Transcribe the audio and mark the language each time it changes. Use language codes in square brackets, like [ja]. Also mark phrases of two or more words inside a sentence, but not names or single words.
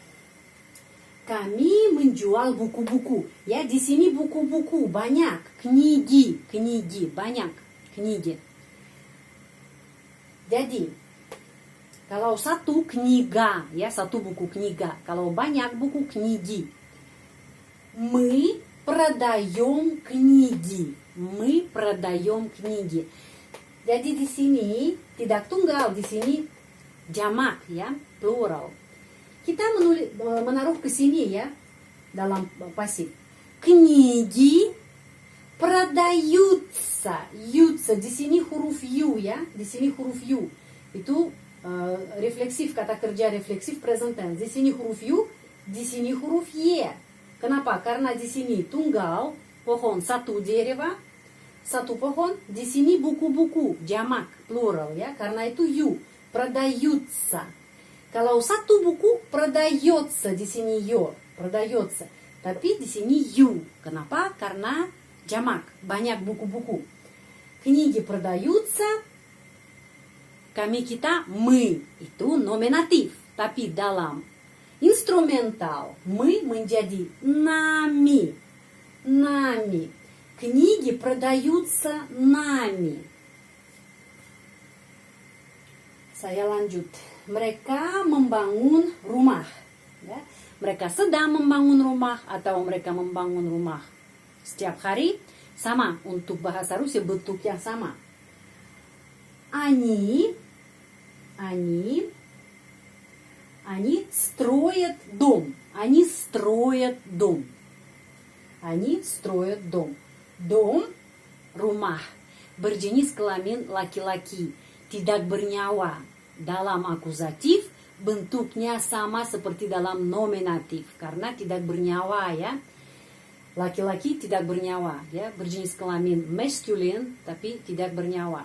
[id] Kami menjual buku-buku. Ya, di sini buku-buku banyak. Книги, banyak. Книги. Jadi, kalau satu книга, ya, satu buku книга. Kalau banyak buku [ru] книги. Мы продаем книги. Мы продаем книги. [id] Jadi di sini tidak tunggal, di sini jamak, ya, plural. Kita menaruh ke sini, ya, dalam pasif. [ru] Книги продаются. [id] Di sini huruf U, ya. Di sini huruf U. Itu refleksif, kata kerja refleksif [en] present tense. [id] Di sini huruf U, di sini huruf Y. Kenapa? Karena di sini tunggal, pohon, satu deriva, satu pohon. Di sini buku-buku, jamak, plural ya. Karena itu U, продаются. Kalau satu buku, продается, di sini yo, продается. Tapi di sini U. Kenapa? Karena jamak, banyak buku-buku. [ru] Книги продаются. [id] Kami kita, мы, itu nominatif. Tapi dalam instrumental, мы menjadi нами. [ru] Нами. Книги продаются нами. [id] Saya lanjut. Mereka membangun rumah. Ya. Mereka sedang membangun rumah atau mereka membangun rumah setiap hari. Sama, untuk bahasa Rusia bentuk yang sama. [ru] Они строят дом. Они строят дом. Они строят дом. Дом, [id] rumah, berjenis kelamin laki-laki, tidak bernyawa. Dalam akuzatif, bentuknya sama seperti dalam nominatif. Karena tidak bernyawa ya. Laki-laki tidak bernyawa ya, berjenis kelamin maskulin tapi tidak bernyawa.